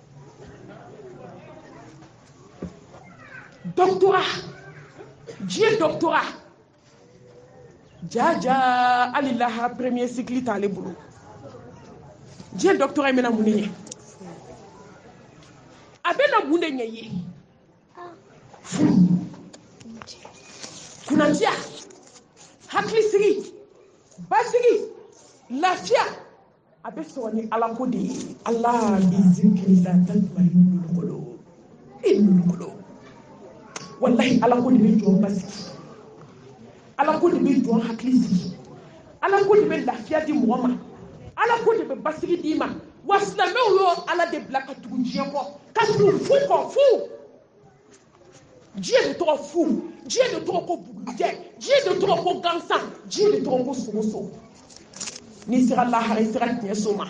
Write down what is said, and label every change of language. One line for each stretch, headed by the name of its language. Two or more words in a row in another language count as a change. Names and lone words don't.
Bambara: doctorat diɲɛ doctorat jaja hali lahara
French: premier cycle
Bambara: t'ale bolo diɲɛ doctorat in bɛna mun de ɲɛ a bɛna mun de ɲɛ ye furu kunnadiya hakilisigi basigi lafiya a bɛ sɔrɔ ni ala ko de ye ala bi zikiri la
Arabic: تطمئن القلوب ن القلوب
Bambara: wallahi ala ko de bɛ jɔn basigi ala ko de bɛ jɔn hakili sigi ala ko de bɛ lafiya di mɔgɔ ma ala ko de bɛ basigi d'i ma wa silamɛw y'o ala de bila ka tugu diɲɛ kɔ ka tugu fu kɔ fu diɲɛ de tɔgɔ fu diɲɛ de tɔgɔ ko bugujɛ diɲɛ de tɔgɔ ko gansan diɲɛ de tɔgɔ ko sogoso n'i sera lahara i sera tiɲɛ so ma